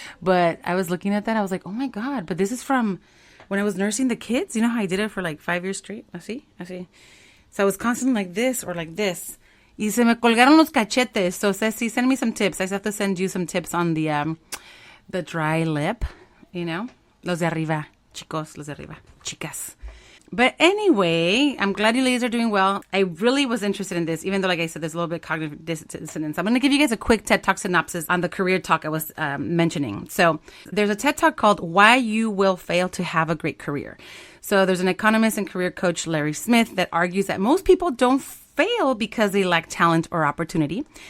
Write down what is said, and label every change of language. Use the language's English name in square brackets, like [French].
[English] But I was looking at that. I was like, oh my God. But this is from when I was nursing the kids. You know how I did it for like 5 years straight? [Spanish] Así. [English] So I was constantly like this or like this. [Spanish] Y se me colgaron los cachetes. [English] So Ceci, send me some tips. I have to send you some tips on the dry lip. [Spanish] Los de arriba, chicos, los de arriba, chicas. [English] But anyway, I'm glad you ladies are doing well. I really was interested in this, even though, like I said, there's a little bit of cognitive dissonance. I'm going to give you guys a quick TED Talk synopsis on the career talk I was mentioning. So there's a TED Talk called Why You Will Fail to Have a Great Career. So there's an economist and career coach, Larry Smith, that argues that most people don't fail because they lack talent or opportunity.